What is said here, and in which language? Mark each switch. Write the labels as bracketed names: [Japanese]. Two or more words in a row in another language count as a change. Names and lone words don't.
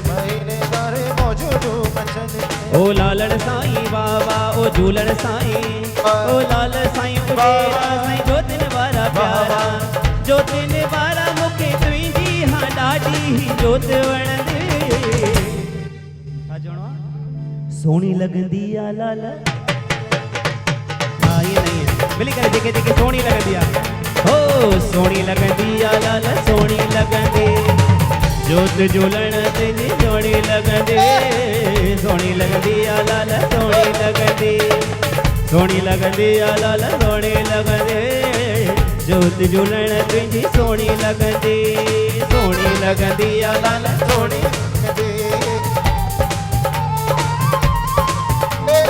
[Sindhi] ओ लालण साईं बाबा ओ झूलण साईं ओ लाल साईं पुजेरा साईं जोतिन वारा प्यारा जोतिन वारा मूंखे तुंहिंजी हा ॾाढी ही जोत वणंदी छा चवणो आहे सोणी लगंदी आ लाल हा [Hindi] ये नहीं है [Sindhi] मिली करे जेके जेके सोणी लगंदी आ हो सोणी लगंदी आ लाल सोणी लगंदी जोत झूलण तुंहिंजी सोणी लगंदी सोणी लगंदी आ लाल सोणी लगंदी सोणी लगंदी आ लाल सोणी लगंदी जोत झूलण तुंहिंजी सोणी लगंदी आ लाल सोणी लगंदी